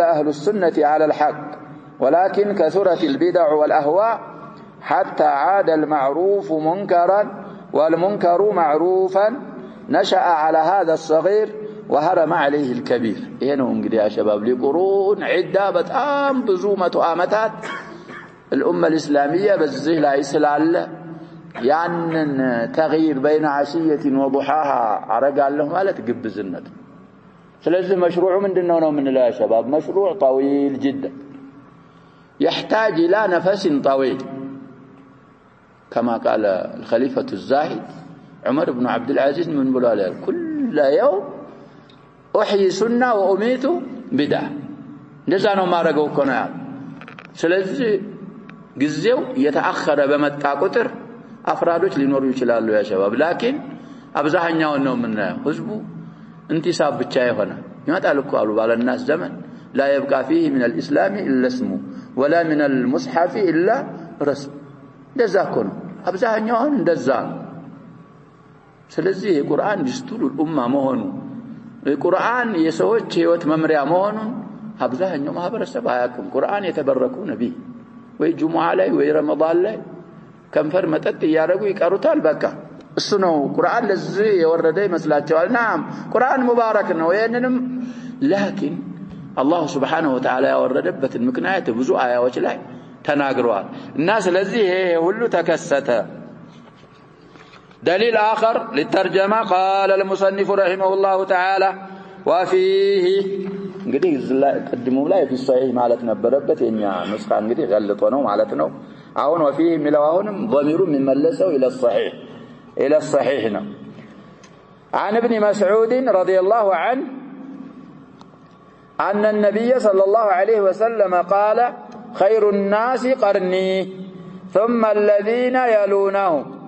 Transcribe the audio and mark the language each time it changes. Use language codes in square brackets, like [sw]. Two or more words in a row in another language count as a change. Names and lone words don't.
[ar] أهل السنة على الحق ولكن كثرت البدع والأهواء حتى عاد المعروف منكرا والمنكر معروفا نشأ على هذا الصغير وهرم عليه الكبير هنا እንግዲህ يا شباب لقرون عده [am] በጣም ብዙ መቶ አመታት [ar] الامه الاسلاميه [am] በዚህ ላይ ስላለ ያንን [ar] تغيير بين عشيه وضحاها [am] አረጋለሁ ማለት ግብዝነት ስለዚህ مشروع ምንድነው ነው የምንለው [ar] يا شباب مشروع طويل جدا يحتاج الى نفس طويل كما قال الخليفه الزاهد عمر بن عبد العزيز من بلال كل يوم احيي سنه واميت بدعه [am] እንደዛ ነው ማረገው እኮ ነው ያለው ስለዚህ ጊዜው የተአخረ በመጣ ቁጥር አፍራዶች ሊኖሩ ይችላሉ [ar] يا شباب لكن [am] አብዛኛው ነው የምናየው ህዝቡ እንቲሳብ ብቻ ይሆነ ይመጣል እኮ አሉ ባለናስ ዘመን [ar] لا يبقى فيه من الاسلام الا اسمه ولا من المصحف الا رسم [am] እንደዛ እኮ ነው አብዛኛው እንደዛ ስለዚህ የቁርአን ዲስቱል ኡማ መሆኑ القرآن የሰዎች ህይወት መምሪያ መሆኑን አብዛኛው ማህበረሰብ አያውቅም ቁርአን የተበረኩ ነብይ ወይ ጁሙዓ ላይ ወይ ረመዳን ላይ ከንፈር መጠጥ ያረጉ ይቀሩታል በቃ እሱ ነው ቁርአን ለዚህ የወረደ ይመስላቸዋል ናም ቁርአን ሙባረክ ነው ይሄንንም [ar] لكن الله سبحانه وتعالى [am] ያወረደበትን ምክንያት ብዙ አያዎች ላይ ተናግረዋል እና ስለዚህ ይሄ ሁሉ ተከሰተ [ar] دليل آخر للترجمة قال المصنف رحمه الله تعالى وفيه [am] እንግዲህ ቀድሞ ላይ [ar] في الصحيح [am] ማለት ነበረበት የኛ መስካ እንግዲህ ገልጦ ነው ማለት ነው አሁን [ar] وفيه [am] ሚለዋሁንም ضمير የሚመለሰው [ar] الى الصحيح ነው عن ابن مسعود رضي الله عنه أن النبي صلى الله عليه وسلم قال خير الناس قرني ثم الذين يلونهم